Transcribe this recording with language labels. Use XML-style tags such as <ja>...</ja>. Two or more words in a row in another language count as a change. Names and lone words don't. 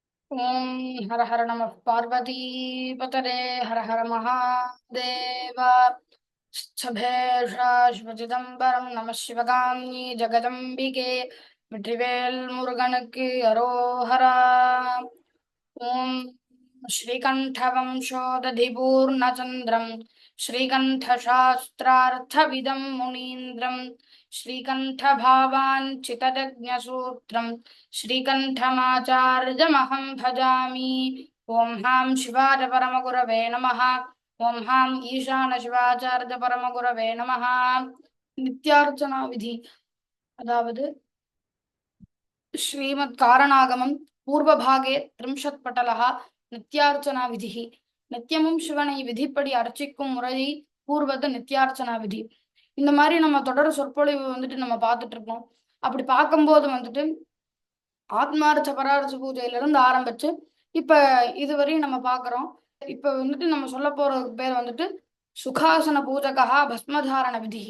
<sa>ॐ हर हर नमः पार्वतीपतये हर हर महादेव</sa> <ta>சிதம்பரம் நம சிவகாமி ஜெகதம்பிகே வெற்றிவேல் முருகனுக்கு அரோஹரா.</ta> <sa>ஓம் श्रीकण्ठवंशोदधिपूर्णचन्द्रम् श्रीकण्ठशास्त्रार्थविदम् मुनीन्द्रम् श्रीकण्ठभावाञ्चितज्ञसूत्रम् श्रीकण्ठमाचार्यमहं भजामि. ॐ हां शिवाय परमगुरवे नमः. ॐ हां ईशान शिवाचार्य परमगुरवे नमः. नित्यार्चना विधि अदावद् श्रीमत्कारणागमं पूर्वभागे त्रिंशत्पटलः नित्यार्चना विधिः.</sa> <ta>நித்தியமும் சிவனை விதிப்படி அர்ச்சிக்கும் முறையை கூறுவது நித்தியார்ச்சனா விதி. இந்த மாதிரி நம்ம தொடர் சொற்பொழிவு நம்ம பார்த்துட்டு இருக்கோம். அப்படி பார்க்கும்போது ஆத்மார்த்த பரார்த்த பூஜையில இருந்து ஆரம்பிச்சு இப்ப இதுவரையும் நம்ம பார்க்கிறோம். இப்ப நம்ம சொல்ல போற பேர் சுகாசன பூஜகா பஸ்மதாரண விதிகி.</ta>